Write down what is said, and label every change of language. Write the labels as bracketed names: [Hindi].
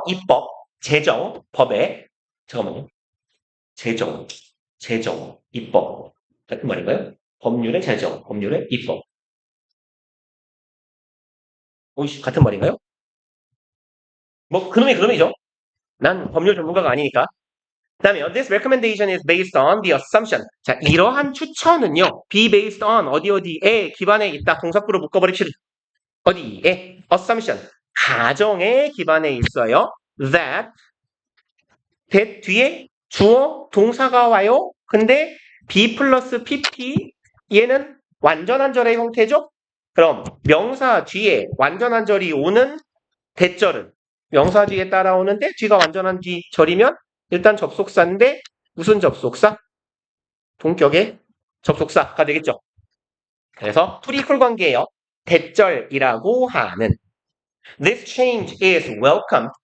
[Korean] 입법, 제정, 법에 잠깐만요. 제정, 입법 같은 말인가요? 법률의 제정, 법률의 입법. 같은 말인가요? 뭐 그놈이죠. 난 법률 전문가가 아니니까. 그다음에 [English] this recommendation is based on the assumption. [Korean] 자, 이러한 추천은요. [English] be based on [Korean] 어디에 기반에 있다. 동사구로 묶어버립시다. 어디에? assumption. 가정에 기반에 있어요. that 뒤에 주어 동사가 와요. 근데 be 플러스 pp 얘는 완전한절의 형태죠. 그럼 명사 뒤에 완전한절이 오는 대절은 명사 뒤에 따라오는데 뒤가 완전한 뒤절이면 일단 접속사인데 무슨 접속사? 동격의 접속사가 되겠죠. 그래서 프리퀄 관계예요. 대절이라고 하는 [English] This change is welcome.